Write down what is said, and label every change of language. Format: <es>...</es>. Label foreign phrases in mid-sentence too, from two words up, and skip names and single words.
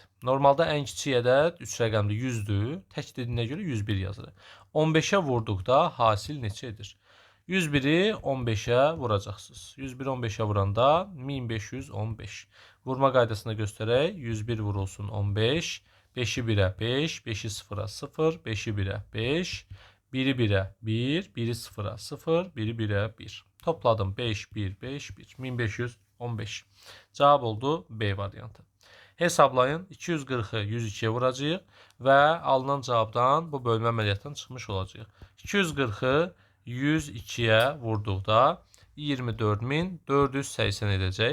<az>Normalda ən kiçik ədəd 3 rəqəmli 100-dür. Tək dediyinə görə 101 yazırıq. 15-ə vurduqda hasil neçə edir? 101-i 15-ə vuracaqsınız. 101-i 15-ə vuranda 1515. Vurma qaydasını göstərək. 101 vurulsun 15. 5-i 1-ə 5, 5-i 0-a 0, 5-i 1-ə 5, 1-i 1-ə 1, 1-i 0-a 0, 1-i 1-ə 1. Topladım 5, 1, 5, 1. 1515. Cavab oldu B variantı. Hesablayın. 240-ı 102-yə vuracağıq və alınan cavabdan bu bölmə əməliyyatından çıxmış olacaq. 240-ı 102-yə vurduqda 24480 edəcək.</az>